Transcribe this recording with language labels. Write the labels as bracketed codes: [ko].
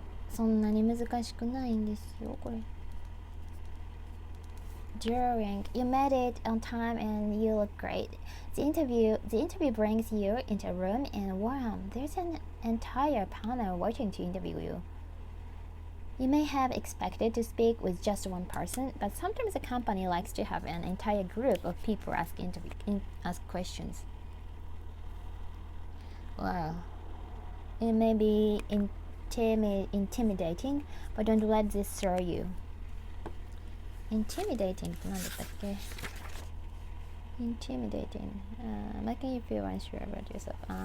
[ja] そんなに難しくないんですよ、これ。 [en] During, you made it on time and you look great. The interview brings you into a room and wow, there's an entire panel waiting to interview you. You may have expected to speak with just one person, but sometimes a company likes to have an entire group of people ask questions. Wow. It may be intimidating, but don't let this throw you. [ja] Intimidating って何だったっけ Intimidating. [en] Making you feel unsure about yourself.